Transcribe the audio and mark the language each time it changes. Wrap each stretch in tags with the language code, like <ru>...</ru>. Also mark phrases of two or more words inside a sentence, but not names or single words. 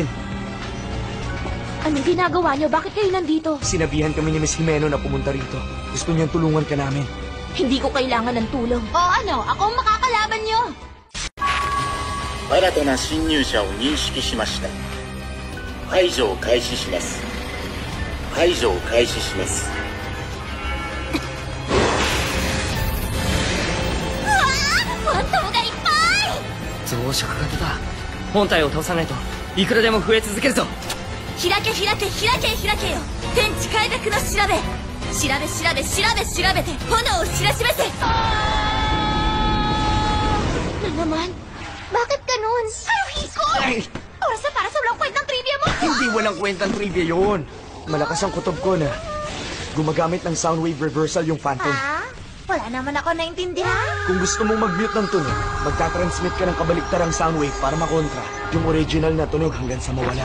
<tl>Anong ginagawa niyo? Bakit kayo nandito? Sinabihan kami ni Miss Jimeno na pumunta rito. Gusto niyang tulungan ka namin. Hindi ko kailangan ng tulong. O ano? Ako ang makakalaban niyo.</tl> <ja>新たな侵入者を認識しました。排除を開始します。排除を開始します。うわー！ファントムがいっぱい！増殖が出た。本体を倒さないといくらでも増え続けるぞ。開け開け開け開けよ。天地開闢の調べ。調べ調べ調べ調べて炎を知らしめせ。</ja> <tl>Na naman? Bakit ganun? Haruhiko! Ay! Oras na para sa walang kwentang trivia mo! Hindi walang kwentang trivia yun. Malakas ang kutob ko na gumagamit ng</tl> <en>sound wave reversal</en> <tl>yung phantom. Wala naman ako naintindihan. Kung gusto mong mag-mute ng tunog, magtatransmit ka ng kabaliktarang</tl> <en>sound wave</en> <tl>para makontra yung original na tunog hanggang sa mawala.</tl>